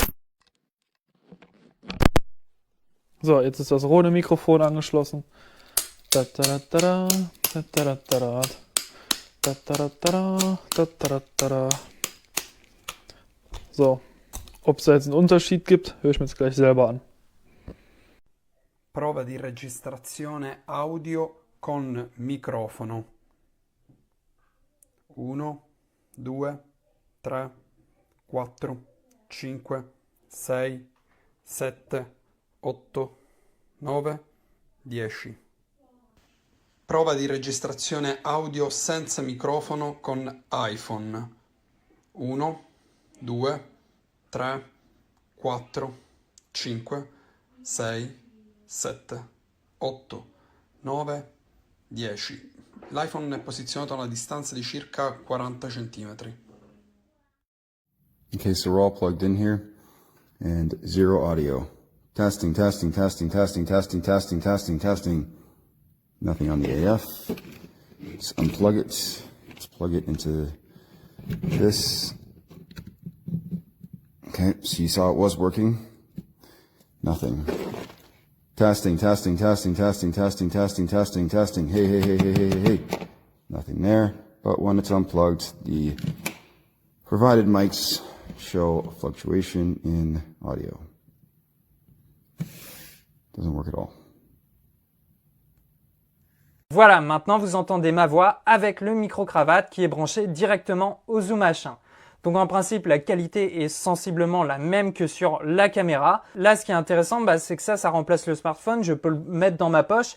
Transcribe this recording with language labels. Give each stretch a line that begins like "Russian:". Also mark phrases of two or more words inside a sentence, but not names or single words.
German: So, jetzt ist das Rode Mikrofon angeschlossen. So, ob es da jetzt einen Unterschied gibt, höre ich mir jetzt gleich selber an.
Italian: Prova di registrazione audio con microfono. 1, 2, 3, 4, 5, 6, 7, 8, 9, 10. Prova di registrazione audio senza microfono con iPhone. 1, 2, 3, 4, 5, 6, 7, 8, 9, 10. L'iPhone è posizionato a una distanza di circa 40 cm.
English: Okay, so we're all plugged in here and zero audio. Testing, testing, testing, testing, testing, testing, testing, testing. Nothing on the AF. Let's unplug it. Let's plug it into this. Okay, so you saw it was working. Nothing. Testing, testing, testing, testing, testing, testing, testing, testing. Hey, hey, hey, hey, hey, hey, hey. Nothing there. But when it's unplugged, the provided mics show a fluctuation in audio. Doesn't work at all.
French: Voilà, maintenant vous entendez ma voix avec le micro-cravate qui est branché directement au Zoom H1. Donc en principe, la qualité est sensiblement la même que sur la caméra. Là, ce qui est intéressant, c'est que ça remplace le smartphone. Je peux le mettre dans ma poche.